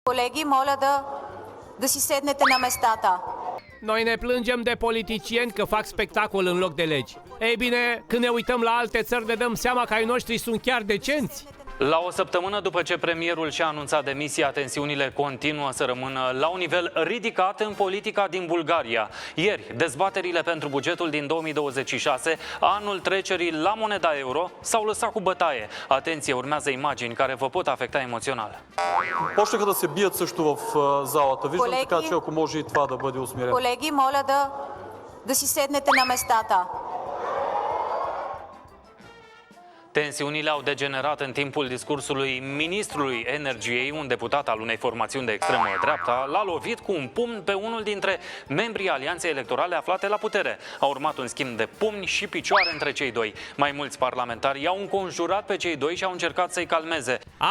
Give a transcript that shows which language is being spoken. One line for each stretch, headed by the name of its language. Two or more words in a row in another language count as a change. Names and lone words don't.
Bulgarian: Колеги, моля да си седнете на местата.
Romanian: Noi ne plângem de politicieni că fac spectacol în loc de legi. Ei bine, când ne uităm la alte țări, ne dăm seama că ai noștri sunt chiar decenți. La o săptămână după ce premierul și-a anunțat demisia, tensiunile continuă să rămână la un nivel ridicat în politica din Bulgaria. Ieri, dezbaterile pentru bugetul din 2026, anul trecerii la moneda euro, s-au lăsat cu bătaie. Atenție, urmează imagini care vă pot afecta emoțional.
Bulgarian: Почнаха да се бият също в залата. Виждам, Колеги, така че ако може и това да бъде усмирено. Колеги, моля да си седнете на местата.
Romanian: Tensiunile au degenerat în timpul discursului ministrului energiei. Un deputat al unei formațiuni de extremă dreapta l-a lovit cu un pumn pe unul dintre membrii alianței electorale aflate la putere. A urmat un schimb de pumni și picioare între cei doi. Mai mulți parlamentari i-au înconjurat pe cei doi și au încercat să-i calmeze.